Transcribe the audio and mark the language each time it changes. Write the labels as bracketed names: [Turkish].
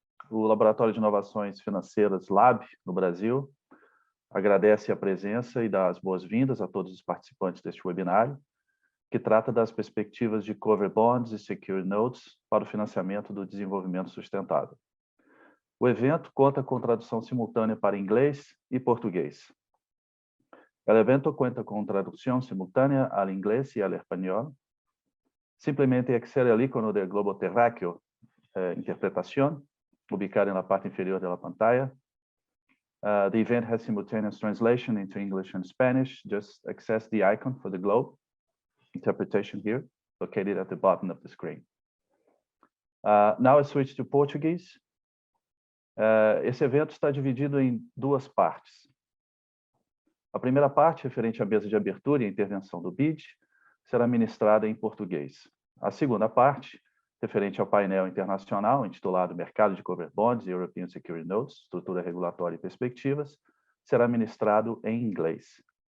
[Portuguese] O Laboratório de Inovações Financeiras LAB, no Brasil, agradece a presença e dá as boas-vindas a todos os participantes deste webinário, que trata das perspectivas de cover bonds e secure notes para o financiamento do desenvolvimento sustentável. O evento conta com tradução simultânea para inglês e português. [Spanish] El evento cuenta con traducción simultánea al inglés y al español. Simplemente acceder al icono del globo terráqueo interpretación, ubicado en la parte inferior de la pantalla. [English] The event has simultaneous translation into English and Spanish. Just access the icon for the globe interpretation here, located at the bottom of the screen. Now I switch to Portuguese. [Portuguese] Esse evento está dividido em duas partes. A primeira parte, referente à mesa de abertura e intervenção do BID, será ministrada em português. A segunda parte, referente ao painel internacional, intitulado Mercado de Cover Bonds e European Security Notes, Estrutura Regulatória e Perspectivas, será ministrado em inglês.